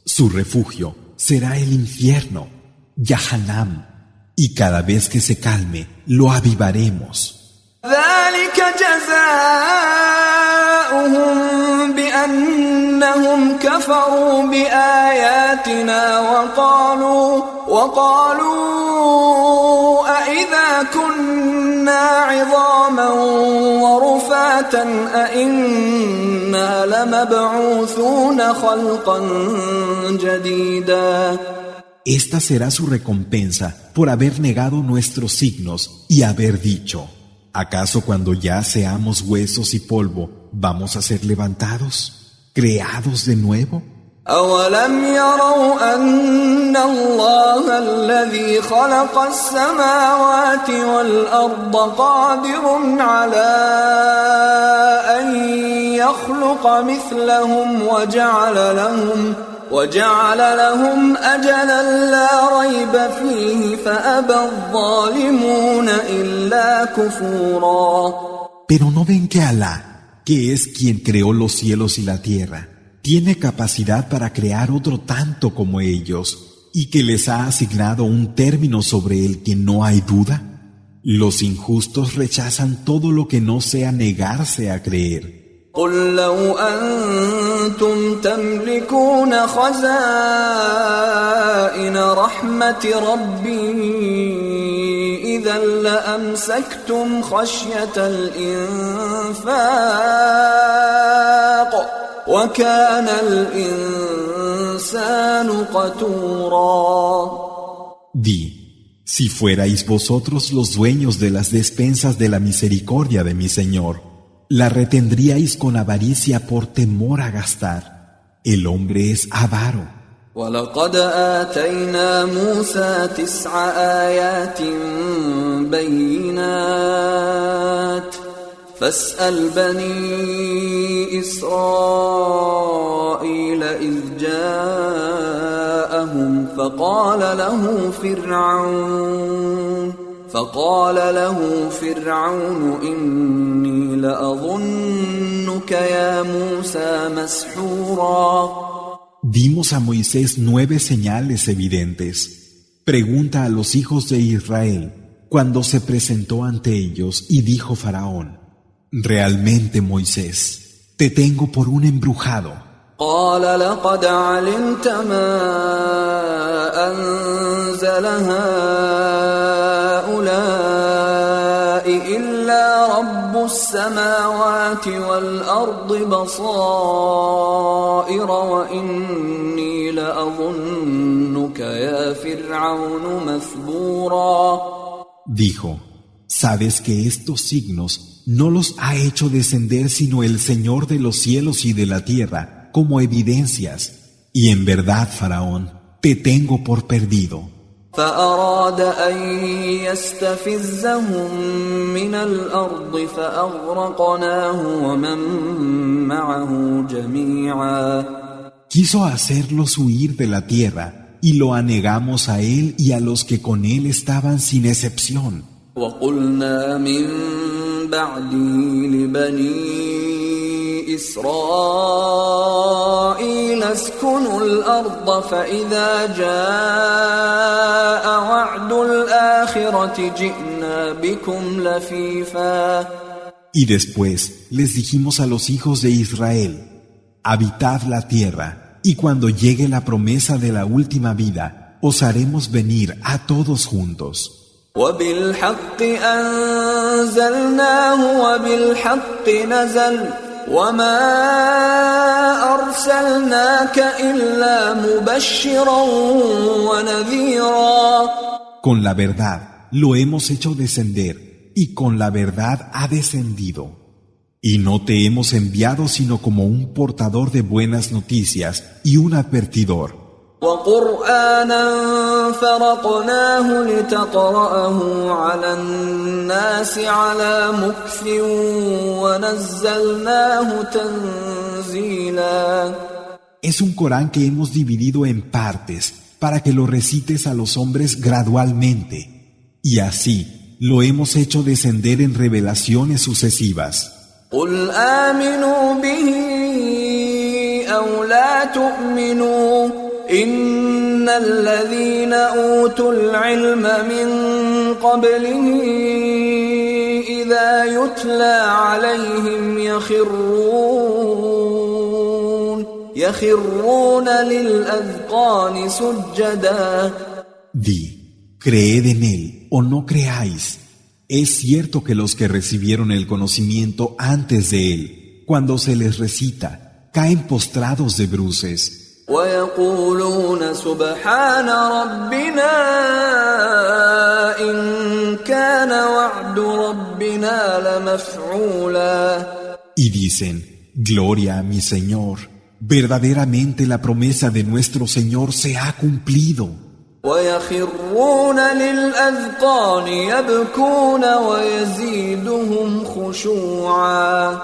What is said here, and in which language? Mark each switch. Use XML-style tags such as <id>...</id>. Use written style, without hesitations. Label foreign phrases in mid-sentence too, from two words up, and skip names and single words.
<es>Su refugio será el infierno, Jahannam, y cada vez que se calme lo avivaremos.</es> <ar>ذلك جزاؤهم بأنهم كفروا بآياتنا وقالوا أإذا كنا عظاما ورفاتا أإنا لمبعوثون خلقا جديدا.</ar> <es>Esta será su recompensa por haber negado nuestros signos y haber dicho, ¿acaso cuando ya seamos huesos y polvo vamos a ser levantados, creados de nuevo?</es> <ar>أولم يروا أن الله الذي خلق السماوات والأرض قادر على أن يخلق مثلهم وجعل لهم أجلا لا ريب فيه فأبى الظالمون إلا كفورا.</ar> <es>Pero no ven que Alá, que es quien creó los cielos y la tierra, tiene capacidad para crear otro tanto como ellos, y que les ha asignado un término sobre el que no hay duda. Los injustos rechazan todo lo que no sea negarse a creer.</es> <ar>قل لو أنتم تملكون خزائن رحمة ربي إذا لأمسكتم خشية الإنفاق وكان الإنسان قتورا.</ar> <es>Di, si fuerais vosotros los dueños de las despensas de la misericordia de mi Señor, la retendríais con avaricia por temor a gastar. El hombre es avaro.</es> <ar>وَلَقَدْ آتَيْنَا مُوسَى 9 آيَاتٍ بَيِّنَاتٍ فَاسْأَلْ بَنِي إِسْرَائِيلَ إِذْ جَاءَهُمْ فقال له فرعون إني لأظنك يا موسى مسحورا.</ar> <es>Dimos a Moisés 9 señales evidentes. Pregunta a los hijos de Israel cuando se presentó ante ellos y dijo Faraón: realmente, Moisés, te tengo por un embrujado.</es> <ar>قال لقد علمت ما أنزل هؤلاء إلا رب السماوات والأرض بصائر وإني لأظنك يا فرعون مثبورا.</ar> <es>Dijo: sabes que estos signos no los ha hecho descender sino el Señor de los cielos y de la tierra como evidencias, y en verdad, Faraón, te tengo por perdido.</es> <ar>فأراد أن يستفزهم من الأرض فأغرقناه ومن معه جميعا.</ar> <es>Quiso hacerlos huir de la tierra, y lo anegamos a él y a los que con él estaban sin excepción.</es> <ar>وقلنا من بعده لبني إسرائيل اسكنوا الأرض فإذا جاء وعد الآخرة جئنا بكم لفيفا.</ar> <es>Y después les dijimos a los hijos de Israel: habitad la tierra, y cuando llegue la promesa de la última vida, os haremos venir a todos juntos.</es> <ar>وبالحق أنزلناه وبالحق نزل وما أرسلناك إلا مبشرا ونذيرا.</ar> <es>Con la verdad lo hemos hecho descender, y con la verdad ha descendido. Y no te hemos enviado sino como un portador de buenas noticias y un advertidor.</es> <ar>وقرآنا فرقناه لتقرأه على الناس على مكث ونزلناه تنزيلا.</ar> <es>Es un Corán que hemos dividido en partes para que lo recites a los hombres gradualmente, y así lo hemos hecho descender en revelaciones sucesivas.</es> <ar>قل آمنوا به أو لا تؤمنوا إن الذين أوتوا العلم من قبله إذا يتلى عليهم يخرون للأذقان سجدا.</ar> <es>Di, creed en él o no creáis. Es cierto que los que recibieron el conocimiento antes de él, cuando se les recita, caen postrados de bruces.</es> <ar>ويقولون سبحان ربنا إن كان وعد ربنا لمفعولا.</ar> <es>Y dicen: gloria a mi Señor, verdaderamente la promesa de nuestro Señor se ha cumplido.</es> <ar>ويخرون للأذقان يبكون ويزيدهم خشوعا.</ar>